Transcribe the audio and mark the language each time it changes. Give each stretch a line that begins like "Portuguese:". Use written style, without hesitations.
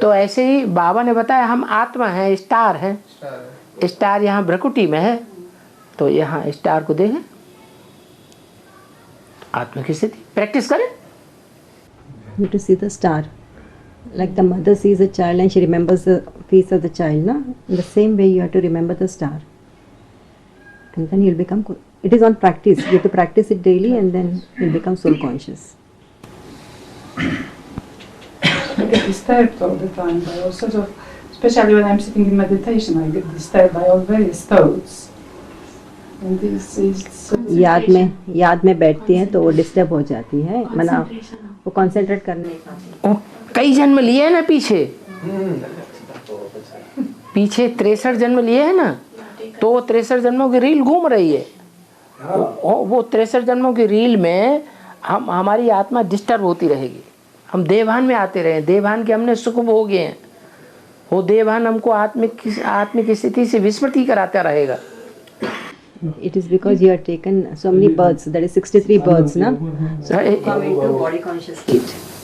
Hindi: तो ऐसे ही बाबा ने बताया हम आत्मा हैं, स्टार हैं। है। स्टार यहाँ भ्रकुटी में है तो यहाँ स्टार को देखें, आत्मा की स्थिति प्रैक्टिस करें।
English: You to see the star, like the mother sees a child and she remembers the face of the child, na? In the same way you have to remember the star, and then you'll become. It is on practice. You have to practice it daily, and then you'll become soul conscious. I get disturbed all the time by all sorts of, especially when I'm sitting in meditation, I get disturbed by all various thoughts. And this is
Hindi: याद में बैठती हैं तो वो disturb हो जाती है, मना वो कंसंट्रेट करने नहीं पाती। ओ, कई जन्म लिए हैं ना पीछे 63 जन्म लिए हैं ना, तो वो 63 जन्मों की रील घूम रही है। वो 63 जन्मों की रील में हमारी आत्मा डिस्टर्ब होती रहेगी। हम देवभान में आते रहे, देवभान के हमने सुख भोगे हैं, वो देवभान हमको आत्मिक स्थिति से विस्मृति कराता रहेगा।
English: It is because you have taken so many births, that is 63 births, na? So you come into body conscious state.